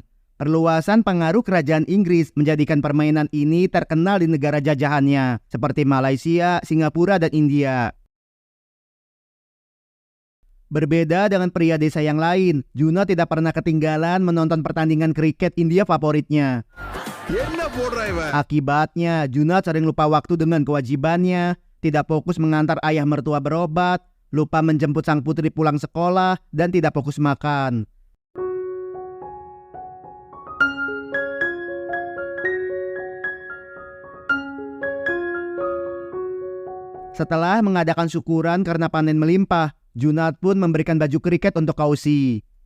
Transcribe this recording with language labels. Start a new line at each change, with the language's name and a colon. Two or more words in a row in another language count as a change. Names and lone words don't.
Indonesian: Perluasan pengaruh kerajaan Inggris menjadikan permainan ini terkenal di negara jajahannya, seperti Malaysia, Singapura, dan India. Berbeda dengan pria desa yang lain, Junat tidak pernah ketinggalan menonton pertandingan kriket India favoritnya.
Tamil: என்ன போடுறா இவன்?
Indonesian: Akibatnya, Junat sering lupa waktu dengan kewajibannya, tidak fokus mengantar ayah mertua berobat, lupa menjemput sang putri pulang sekolah, dan tidak fokus makan. Setelah mengadakan syukuran karena panen melimpah, Junat pun memberikan baju kriket untuk Kausi.